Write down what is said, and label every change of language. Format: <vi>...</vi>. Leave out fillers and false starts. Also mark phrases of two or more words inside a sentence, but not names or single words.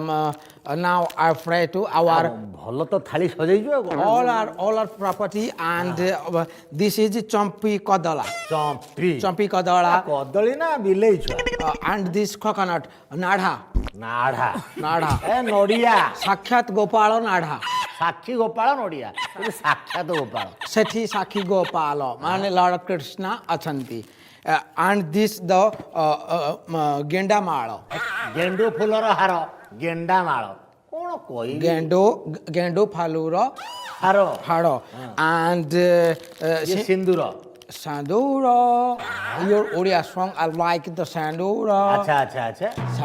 <en>now I pray to our</en> <or>ଭଲ ତ ଥାଳି ସଜେଇଛୁ ଆଉ କଣ</or> <en>all our property and this is Champi Kodala.</en> <or>ଚମ୍ପି ଚମ୍ପି କଦଳୀ କଦଳୀ ନା ବିଲେଇ ଛୁଆ</or> <en>and this coconut Nadha.</en> <or>ନାଢା Nadha. ଏ ନଡିଆ ସାକ୍ଷାତ ଗୋପାଳ ନଡିଆ. ସାକ୍ଷୀ ଗୋପାଳ ନଡିଆ ଏ ସାକ୍ଷାତ ଗୋପାଳ ସେଠି ସାକ୍ଷୀ ଗୋପାଳ. Mane Lord Krishna Achanti.</or> <en>And this the</en> <or>ଗେଣ୍ଡା ମାଳ. ଗେଣ୍ଡୁ ଫୁଲର ହାର ଗେଣ୍ଡା ମାଳ କଣ କହିବି ଗେଣ୍ଡୁ ଫୁଲର ହାର Haro. And ଇଏ ସିନ୍ଦୁର Sandura.</or> <en>Your Odia song, I like the Sandura.</en> <or>ଆଚ୍ଛା ଆଚ୍ଛା ଆଚ୍ଛା ସାଣ୍ଡୁ-</or>